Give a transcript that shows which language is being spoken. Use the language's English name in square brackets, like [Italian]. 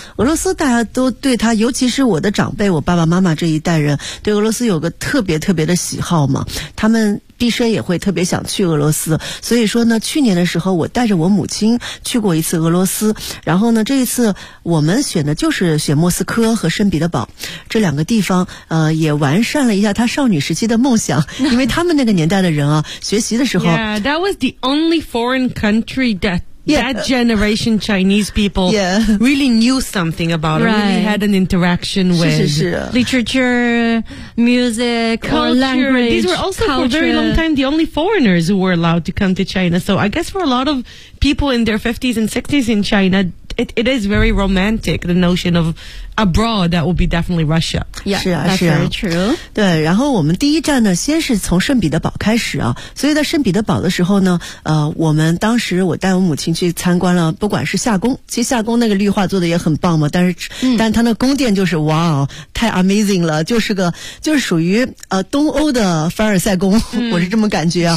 [Chinese] 俄罗斯大家都对他，尤其是我的长辈，我爸爸妈妈这一代人对俄罗斯有个特别特别的喜好嘛，他们毕生也会特别想去俄罗斯，所以说呢去年的时候我带着我母亲去过一次俄罗斯，然后呢这一次我们选的就是选莫斯科和圣彼得堡这两个地方，也完善了一下她少女时期的梦想，因为他们那个年代的人啊学习的时候 [English] Yeah, that was the only foreign country that That generation Chinese people really knew something about it. Really had an interaction with [Chinese] 是是是 [English] literature, music, culture, language. These were also culture. For a very long time the only foreigners who were allowed to come to China. So I guess for a lot of people in their 50s and 60s in China, it is very romantic, the notion of abroad, that would be definitely Russia. Yeah, [Chinese] 是啊 [English] that's [Chinese] 是啊 [English] very true. [Chinese] 对然后我们第一站呢先是从圣彼得堡开始啊所以在圣彼得堡的时候呢我们当时我带我母亲去参观了不管是夏宫其实夏宫那个绿化做的也很棒嘛但它那宫殿就是哇哦太 amazing 了就是属于东欧的凡尔赛宫我是这么感觉啊